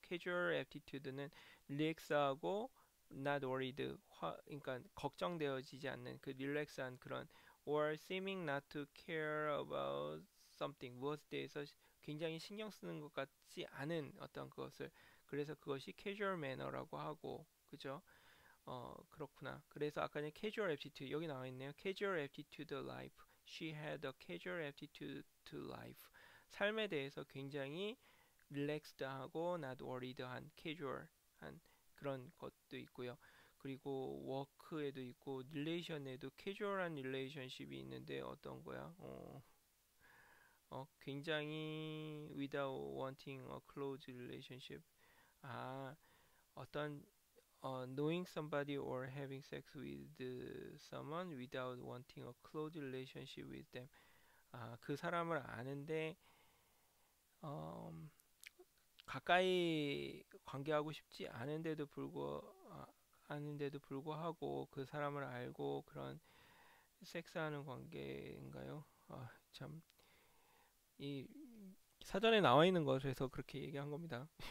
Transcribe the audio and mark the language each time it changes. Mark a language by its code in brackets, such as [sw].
[ko] 캐주얼 aptitude는 릴렉스하고 [en] not worried [ko] 그러니까 걱정되어지지 않는 그 릴렉스한 그런 [en] or seeming not to care about something [ko] 무엇에 대해서 굉장히 신경 쓰는 것 같지 않은 어떤 그것을 그래서 그것이 casual manner라고 하고 그죠? 그렇구나. 그래서 아까 전에 casual aptitude 여기 나와 있네요. [en] casual aptitude to life. She had a casual aptitude to life. [ko] 삶에 대해서 굉장히 릴렉스드하고 [en] not worried [ko] 한 casual한 그런 것도 있고요. 그리고 워크에도 있고 릴레이션에도 캐주얼한 릴레이션십이 있는데 어떤 거야? 굉장히 [en] without wanting a close relationship. [ko] 아, 어떤 [en] knowing somebody or having sex with someone without wanting a close relationship with them. [ko] 그 사람을 아는데 어, 가까이 관계하고 싶지 않은데도 불구하고 그 사람을 알고 그런 섹스하는 관계인가요? 참, 이 사전에 나와 있는 것에서 그렇게 얘기한 겁니다.